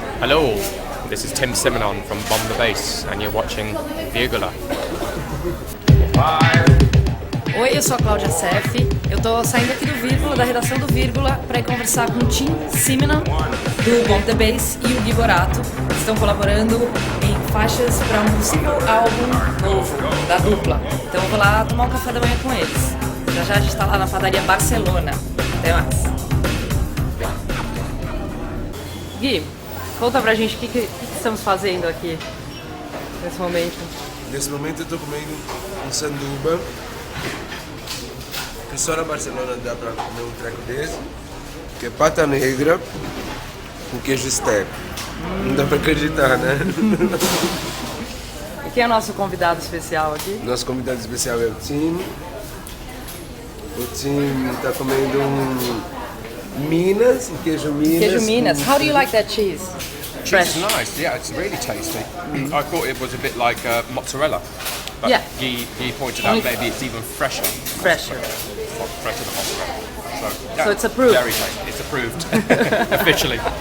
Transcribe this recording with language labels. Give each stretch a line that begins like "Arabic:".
English: Hello, this is Simenon from Bomb the Bass, and you're watching Vírgula.
Portuguese: Oi, eu sou a Cláudia Seff. Eu tô saindo aqui do Vírgula, da redação do Vírgula, para ir conversar com o Simenon, do Bomb the Bass, e o Boratto, que estão colaborando em faixas para um possível álbum novo da dupla. Então eu vou lá tomar um café da manhã com eles. Já já a gente tá lá na padaria Barcelona. Até mais. Gui, conta pra gente o que estamos fazendo aqui nesse momento. Nesse momento eu tô comendo um sanduba, que só na Barcelona dá pra comer um treco desse, que é pata negra com queijo step. Não dá pra acreditar, né? E quem é o nosso convidado especial aqui? Nosso convidado especial é o Tim. O Tim tá comendo um Minas, queijo Minas. Queijo Minas.
English: How do you like that cheese? Cheese is nice, yeah, it's really tasty. I thought it was a bit like mozzarella, but Yeah. Guy pointed out maybe it's even fresher. Fresher. Fresher than mozzarella. So, So it's approved. Very tasty. It's approved officially.